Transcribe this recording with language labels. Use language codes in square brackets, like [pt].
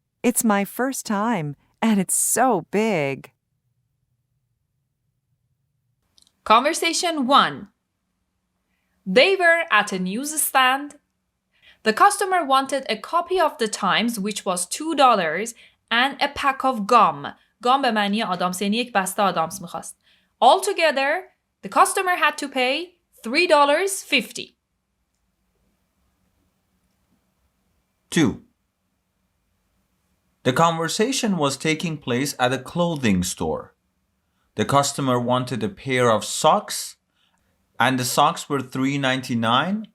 [en] It's my first time, and it's so big. Conversation 1. They were at a newsstand. The customer wanted a copy of the Times, which was $2, and a pack of gum. [fa] گام به معنی آدامس، یعنی یک بسته آدامس میخواست. [en] Altogether, the customer had to pay $3.50. 2. The conversation was taking place at a clothing store. The customer wanted a pair of socks, and the socks were $3.99.